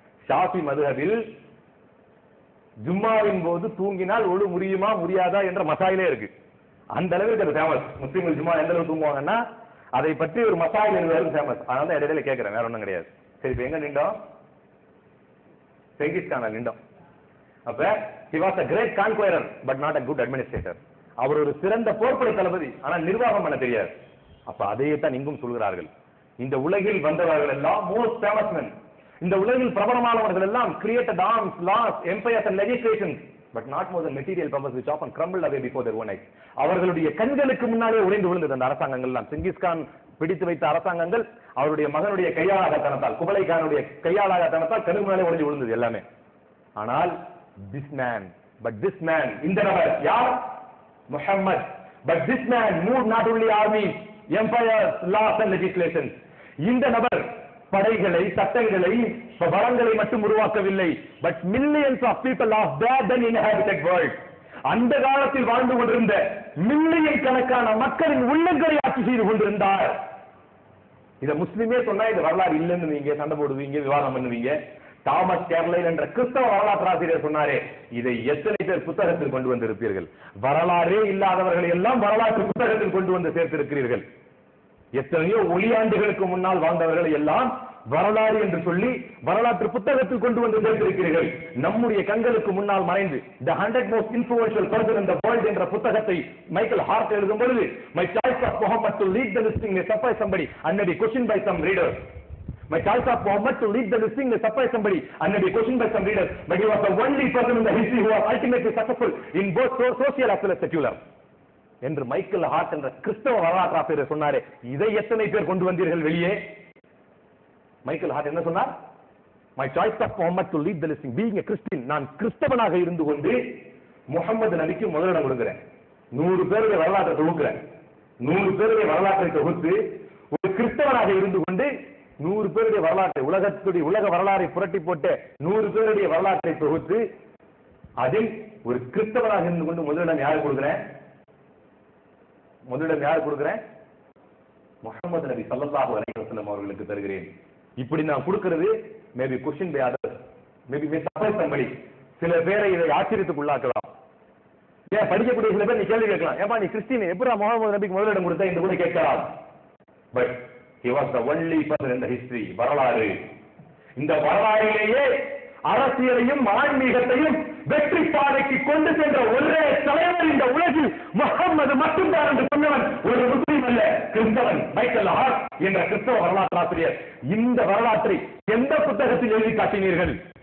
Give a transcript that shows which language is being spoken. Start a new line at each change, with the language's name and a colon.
Tamil: ஷாஃபி மதுஹபில் ஜும்மாவின் போது தூங்கினால் ஒழு முறியுமா முடியாதா என்ற மசாயிலே இருக்கு. அந்த அளவுக்கு அது ஃபேமஸ். முஸ்லிம்கள் ஜும்மா எந்த அளவுக்கு தூங்குவாங்கன்னா அதை பற்றி ஒரு மசாயில் எழுதுவது ஃபேமஸ். அதனால தான் இடையில கேட்கிறேன், வேற ஒன்றும் கிடையாது. சரி, இப்ப எங்க நின்றோம்? செங்கிஸ் கான் நின்றோம்.
English: அப்ப he was a great conqueror but not a good administrator.
Tamil: அவர் ஒரு சிறந்த போர்ப்படை தளபதி, ஆனால் நிர்வாகம் பண்ண தெரியாது. அப்ப அதையே தான் இங்கும் சொல்கிறார்கள். இந்த உலகில் வந்தவர்கள் எல்லாம் மோஸ்ட் ஃபேமஸ் men, இந்த உலகில் பிரபலமானவர்கள் எல்லாம்
English: created arms, laws, empires and legislations but not more than material purpose which often crumbled away before their own eyes.
Tamil: அவர்களுடைய கண்களுக்கு முன்னாலே உடைந்து விழுந்தது அந்த அரசாங்கங்கள் எல்லாம். செங்கிஸ்கான் பிடித்து வைத்த அரசாங்கங்கள் அவருடைய மகனுடைய கையாளாகத்தனத்தால், குபலை கானுடைய கையாளாகத்தனத்தால் கண்ணு முன்னாலே உடைந்து விழுந்தது எல்லாமே. ஆனால்
English: this man,
Tamil: இந்த நபர் யார்? Muhammad.
English: But this man moved not only armies, empires, laws and legislations.
Tamil: இந்த நபர் படைகளை, சட்டங்களை, வளங்களை மட்டும் உருவாக்கவில்லை.
English: But millions of people of that then inhabited world.
Tamil: அந்த காலத்தில் வாழ்ந்து கொண்டிருந்த மில்லியன் கணக்கான மக்களின் உள்ளங்களை ஆட்சி செய்து கொண்டிருந்தார். இத முஸ்லிமே சொன்னா இது வரலாறு இல்லைன்னு நீங்க சண்டை போடுவீங்க, விவாதம் பண்ணுவீங்க. தாமஸ் கேர்லைல் என்ற கிறிஸ்தவ வரலாற்று ஆசிரியர் சொன்னாரே, இதை எத்தனை பேர் புத்தகத்தில் கொண்டு வந்திருப்பீர்கள்? வரலாறே இல்லாதவர்களை எல்லாம் வரலாற்று புத்தகத்தில் கொண்டு வந்து சேர்த்திருக்கிறீர்கள். எத்தனையோ ஒளியாண்டுகளுக்கு முன்னால் வாழ்ந்தவர்களை எல்லாம் வரலாறு என்று சொல்லி வரலாற்று புத்தகத்தில் கொண்டு வந்து சேர்த்திருக்கிறீர்கள். நம்முடைய கண்களுக்கு முன்னால் மறைந்து The 100 Most Influential Person in the World என்ற புத்தகத்தை மைக்கேல் ஹார்ட் எழுதும் பொழுது,
English: My choice of Muhammad to lead the listing may surprise somebody and may be questioned by some readers. My choice of Muhammad to lead the listing may surprise somebody and may be questioned by some readers, but he was the only person in the history who was ultimately successful in both social as well as secular.
Tamil: என்று Michael heart என்ற கிறிஸ்தவ வரலாற்று ஆசிரியர் சொன்னாரே, இதை எத்தனை பேர் கொண்டு வந்தீர்கள் வெளியே? மைக்கேல் ஹார்ட் என்ன சொன்னார்?
English: My choice of Muhammad to lead the listing, being a Christian,
Tamil: நான் கிறிஸ்தவனாக இருந்து கொண்டு முகமது நபிக்கு முதலிடம் கொடுக்கிறேன். 100 பேருடைய வரலாற்றை தொகுக்கிறேன். 100 பேருடைய வரலாற்றை தொகுத்து ஒரு கிறிஸ்தவனாக இருந்து கொண்டு 100 பேருடைய வரலாற்றை, உலக வரலாறை புரட்டி போட்டு 100 பேருடைய வரலாற்றை தொகுத்து அதில் ஒரு கிறிஸ்தவனாக இருந்து கொண்டு முதலிடம் யாரு கொடுக்கிறேன்? முதலிடம் யாரு கொடுக்கிறேன்? முஹம்மது நபி ஸல்லல்லாஹு அலைஹி வஸல்லம் அவர்களுக்கு தருகிறேன். இப்படி நான் கொடுக்கிறது
English: Maybe question by others, maybe may surprise somebody.
Tamil: சில பேரை இதை ஆச்சரியத்துக்கு உள்ளாக்கலாம். ஏன் படிக்கக்கூடிய சில பேர் நீ கேள்வி கேட்கலாம், ஏப்பா நீ கிறிஸ்டியன் எப்படிடா முஹம்மது நபிக்கு முதலிடம் கொடுத்தா என்று கூட கேட்கலாம்.
English: But he was the only person in the history.
Tamil: வரலாறு, இந்த வரலாறிலேயே அரசியலையும் ஆன்மீகத்தையும் வெற்றி பாதைக்கு கொண்டு சென்ற ஒரே தலைவர் இந்த உலகில் முஹம்மது மட்டும்தான் என்று சொன்னவன் ஒரு முஸ்லிம் அல்ல, கிறிஸ்தவன். மைக்கேல் ஹார்ட் என்ற கிறிஸ்தவ வரலாற்று ஆசிரியர் இந்த வரலாற்றை எந்த புத்தகத்தில் எழுதி காட்டினீர்கள்?